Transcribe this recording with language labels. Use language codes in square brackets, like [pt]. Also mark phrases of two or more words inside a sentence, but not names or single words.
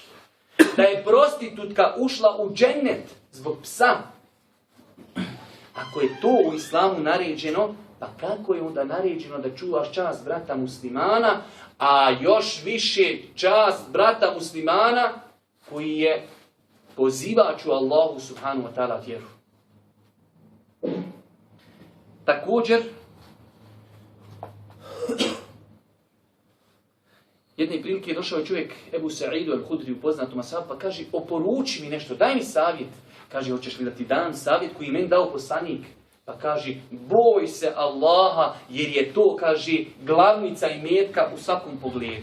[bs] Da je prostitutka ušla u džennet zbog psa. Ako je to u islamu naređeno, pa kako je onda naređeno da čuvaš čast brata muslimana, a još više čast brata muslimana koji je pozivač u Allahu subhanahu wa ta'ala vjeru. Također, jedne prilike je došao čovjek Ebu Sa'idu al-Hudri, poznatom ashabu, pa kaže, oporuči mi nešto, daj mi savjet. Kaže, hoćeš li da ti dam savjet koji je meni dao poslanik? Pa kaže, boj se Allaha, jer je to, kaže, glavnica i metka u svakom pogledu.